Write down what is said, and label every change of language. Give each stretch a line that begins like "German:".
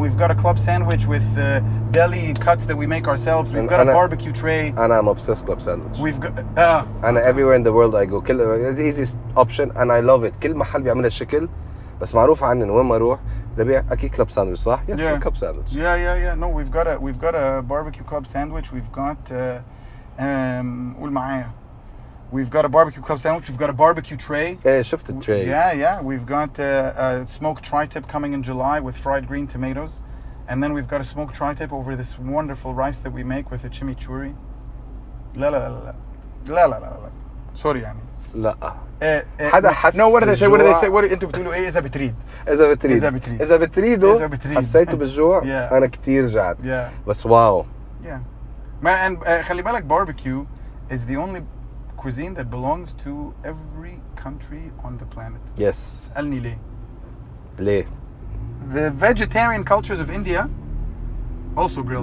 English: We've got a club sandwich with deli cuts that we make ourselves. We've got a barbecue tray.
Arabic: أنا
English: I'm obsessed club sandwich. We've got
Arabic: أنا
English: everywhere in the world I go.
Arabic: كل
English: the easiest option and I love it.
Arabic: كل محل بيعمل الشكل بس معروف عني إنه وين ما أروح ربيع أكيد club sandwich صح؟
English: Yeah. club sandwich. Yeah. No, we've got a barbecue club sandwich. We've got
Arabic: قول معايا.
English: We've got a barbecue club sandwich. We've got a barbecue tray.
Arabic: إيه شفت التريز.
English: Yeah. We've got a smoked tri-tip coming in July with fried green tomatoes. And then we've got a smoked tri-tip over this wonderful rice that we make with a chimichurri.
Arabic: لا.
English: Sorry
Arabic: يعني. لا. حدا حس.
English: No, what do they say? What
Arabic: أنتوا بتقولوا إيه إذا بتريد؟ إذا بتريدوا حسيتوا بالجوع.
English: Yeah.
Arabic: أنا كتير جعت.
English: Yeah.
Arabic: بس واو.
English: Yeah. And
Arabic: خلي بالك
English: barbecue is the only cuisine that belongs to every country on the planet. Yes.
Arabic: اسألني ليه؟ ليه؟
English: The vegetarian cultures of India also grill.